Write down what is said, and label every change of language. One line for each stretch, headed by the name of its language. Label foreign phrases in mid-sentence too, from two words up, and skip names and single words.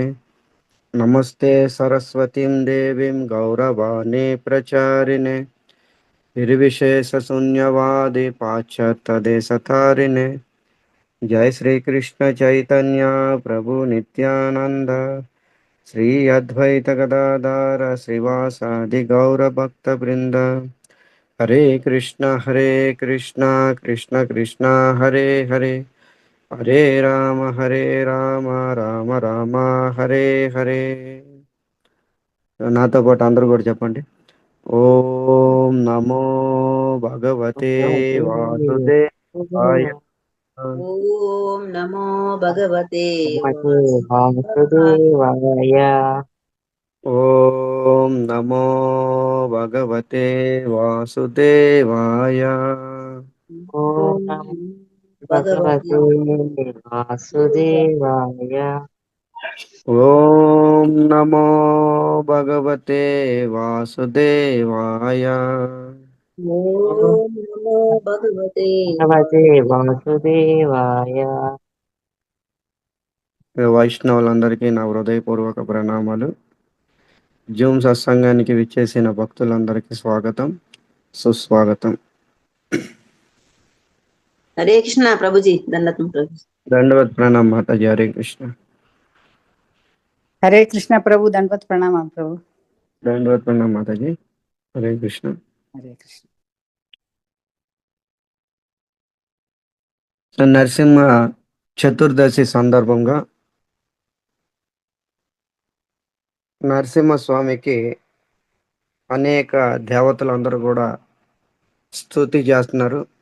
Sanskrit: नमस्ते सरस्वतीं देवीं गौरवाणी प्रचारिणे निर्विशेषशून्यवादी पाश्चात्यदेशतारिणे। जय श्री कृष्ण चैतन्य प्रभु नित्यानंद श्री अद्वैत गदाधर श्रीवासादि गौर भक्त वृंद। हरे कृष्ण कृष्ण कृष्ण हरे हरे, हरे राम राम राम हरे हरे।
Telugu: నాతో పాటు అందరూ కూడా చెప్పండి.
Sanskrit: ఓం నమో భగవతే వాసుదేవాయ. ఓం నమో భగవతే भगवते వాసుదేవాయ. वासुदेवाय। ఓం నమో భగవతే వాసుదేవాయ. ॐ ఓం नमो భగవతే भगवते वासुदेवाय। ఓం నమో భగవతే వాసుదేవాయ. ॐ ఓం నమో భగవతే भगवते वासुदेवाय।
Telugu: వైష్ణవులందరికీ నా హృదయపూర్వక ప్రణామాలు. జూమ్ సత్సంగానికి విచ్చేసిన భక్తులందరికీ స్వాగతం, సుస్వాగతం.
Hindi: हरे कृष्ण प्रभुजी दंडवत प्रभुजी. दंडवत प्रणाम माताजी. हरे कृष्ण. हरे कृष्णा प्रभु दंडवत प्रणाम प्रभु। दंडवत प्रणाम माताजी. हरे कृष्ण. हरे कृष्ण।
Telugu: నరసింహ చతుర్దశి సందర్భంగా నరసింహస్వామికి అనేక దేవతలందరూ కూడా స్తుతి చేస్తున్నారు.